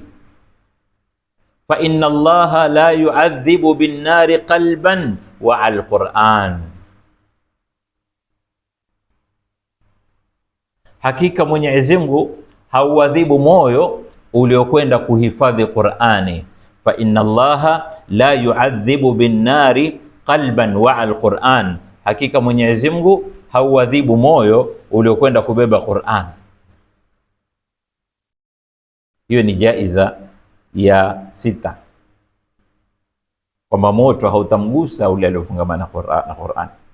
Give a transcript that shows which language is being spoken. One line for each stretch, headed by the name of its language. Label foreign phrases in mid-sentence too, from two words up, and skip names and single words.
Arabic: فإن الله لا يعذب بالنار قلبا وعى القرآن,
Swahili: hakika Mwenyezi Mungu hauadhibu moyo uliokwenda kuhifadhi Qur'ani.
Arabic: فإن الله لا يعذب بالنار قلبا وعى القرآن,
Swahili: hakika Mwenyezi Mungu hauadhibu moyo uliokwenda kubeba Qur'an. Hiyo ni jaiza ya 6, kwamba moto hautamgusa ule aliofungamana na Qur'an.